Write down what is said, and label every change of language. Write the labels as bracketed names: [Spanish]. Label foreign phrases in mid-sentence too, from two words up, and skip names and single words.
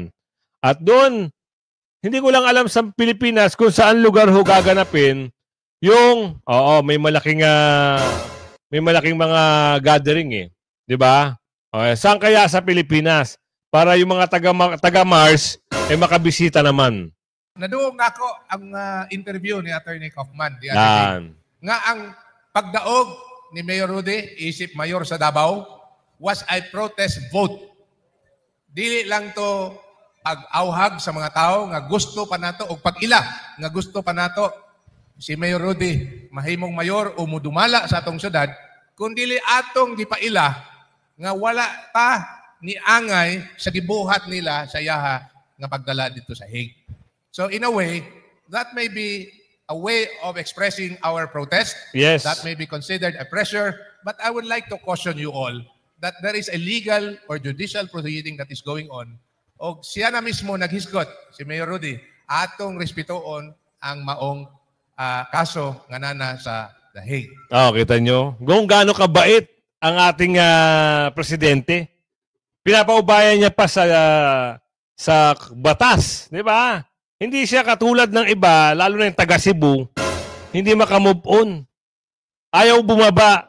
[Filipino] At doon, hindi ko lang alam sa Pilipinas kung saan lugar ho gaganapin yung, may malaking mga gathering eh. Diba? Saan kaya sa Pilipinas? Para yung mga taga-Mars, makabisita naman. [Cebuano] Naduong ako ang interview ni Attorney Kaufman. Nga ang pagdaog ni Mayor Rudy, isip mayor sa Davao, [English] was a protest vote. [Cebuano] Dili lang to pag-auhag sa mga tao nga gusto pa nato o pag-ila nga gusto pa nato si Mayor Rudy mahimong mayor o mudumala sa atong syudad, kundi atong gipaila nga wala pa ni angay sa gibuhat nila sa yaha nga pagdala dito sa Hague. [English] So in a way, that may be a way of expressing our protest. Yes. That may be considered a pressure. But I would like to caution you all that there is a legal or judicial proceeding that is going on. [Cebuano] O siya na mismo naghisgot, si Mayor Rudy, atong respetoon ang maong kaso nga nana sa The Hague. [Filipino] Kita nyo? Kung gaano kabait ang ating presidente. Pinapaubayan niya pa sa batas. Di ba? Hindi siya katulad ng iba, lalo na yung taga Cebu, hindi makamove on. Ayaw bumaba.